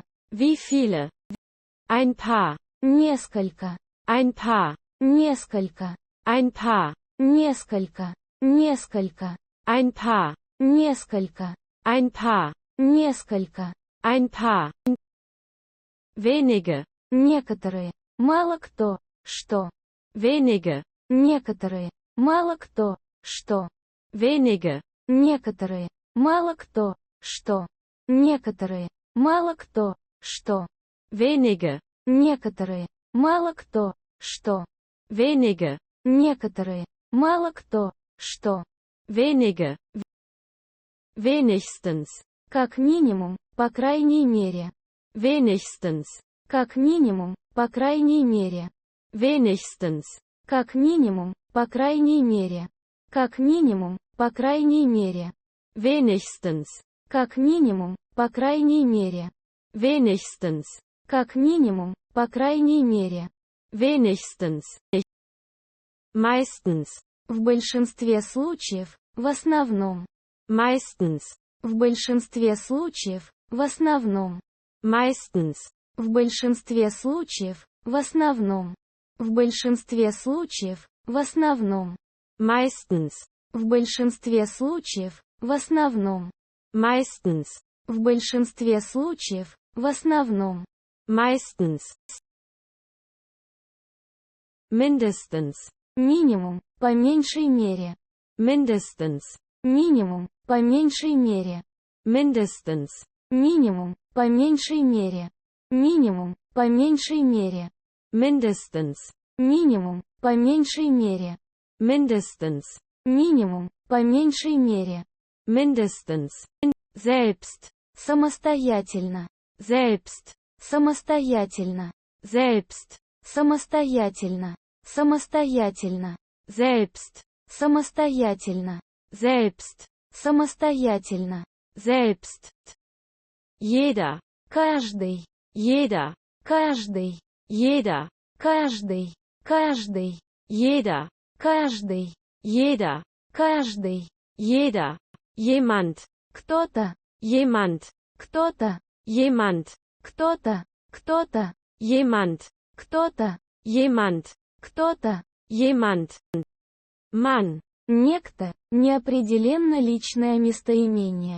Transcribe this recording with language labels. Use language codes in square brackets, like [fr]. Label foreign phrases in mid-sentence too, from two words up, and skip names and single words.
[de] Wie viele? Ein paar. [ru] несколько, [de] Ein paar. [ru] несколько, [de] Ein paar. [ru] несколько, несколько, [de] Ein paar. [ru] несколько, [de] Ein paar. [ru] несколько, [de] Ein paar. wenige, [ru] некоторые, мало кто, что, [de] wenige, [ru] некоторые, мало кто, что, [de] wenige, [ru] некоторые, мало кто, что, некоторые, мало кто, что, [de] wenige, [ru] некоторые, мало кто, что, [de] wenige, [ru] некоторые, мало кто, что, [de] wenige, wenigstens, [ru] как минимум, по крайней мере, [de] wenigstens, [ru] как минимум, по крайней мере, [de] wenigstens, [ru] как минимум, по крайней мере, как минимум, по крайней мере, [de] wenigstens, [ru] как минимум, по крайней мере, [de] wenigstens, [ru] как минимум, по крайней мере, [de] wenigstens, meistens, [ru] в большинстве случаев, в основном, [de] meistens, [ru] в большинстве случаев, в основном, [de] meistens, [ru] в большинстве случаев, в основном, в большинстве случаев, в основном, [de] meistens, [ru] в большинстве случаев, в основном, [de] meistens, [ru] в большинстве случаев, в основном, [de] meistens, mindestens, [ru] минимум, по меньшей мере, [de] mindestens, [ru] минимум, по меньшей мере, [de] mindestens, [ru] минимум, по меньшей мере, минимум, по меньшей мере, [de] mindestens, [ru] минимум, по меньшей мере, [de] mindestens, [ru] минимум, по меньшей мере, [de] mindestens, selbst, [ru] самостоятельно, [de] selbst, [ru] самостоятельно, [de] selbst, [ru] самостоятельно, самостоятельно, [de] selbst, [ru] самостоятельно, [de] selbst, [ru] самостоятельно, [de] selbst, jeder, [ru] каждый, [de] jeder, [ru] каждый, [de] jeder, [ru] каждый, каждый, [de] jeder, [ru] каждый, [de] jeder, [ru] каждый, [de] jeder, jemand, [ru] кто-то, [de] jemand, [ru] кто-то, [de] jemand, [ru] кто-то, кто-то, [de] jemand, [ru] кто-то, [de] jemand, [ru] кто-то, [de] jemand, Mann, [ru] некто, неопределенно личное местоимение,